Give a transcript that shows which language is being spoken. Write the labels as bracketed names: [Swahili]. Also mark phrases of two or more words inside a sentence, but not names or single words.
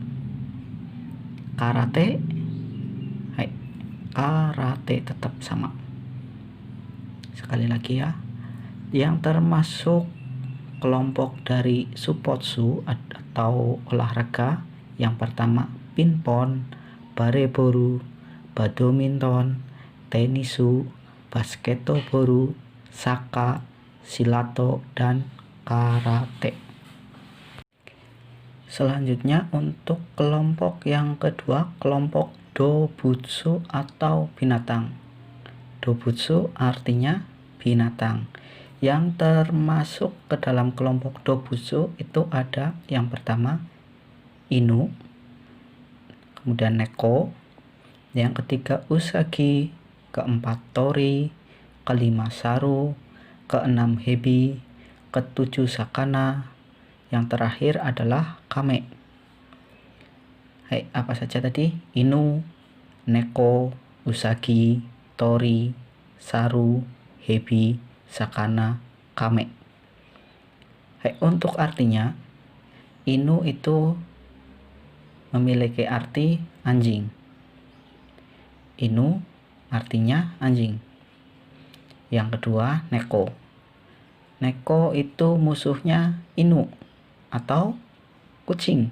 [Indonesian] Karate, karate tetap sama. Sekali lagi ya, yang termasuk kelompok dari supotsu atau olahraga, yang pertama [Japanese] ピンポン、バレーボール、バドミントン、テニス、バスケットボール、サッカー、シラット, [Indonesian] dan karate. Selanjutnya untuk kelompok yang kedua, kelompok dobutsu atau binatang. Dobutsu artinya binatang. Yang termasuk ke dalam kelompok dobutsu itu ada yang pertama inu, kemudian neko, yang ketiga usagi, keempat tori, kelima saru, keenam hebi, ketujuh sakana, yang terakhir adalah kame. Apa saja tadi? [Japanese] いぬ、ねこ, うさぎ、とり、さる、へび、さかな、かめ. [Indonesian] Untuk artinya, inu itu memiliki arti anjing. Inu artinya anjing. Yang kedua neko. Neko itu musuhnya inu atau kucing.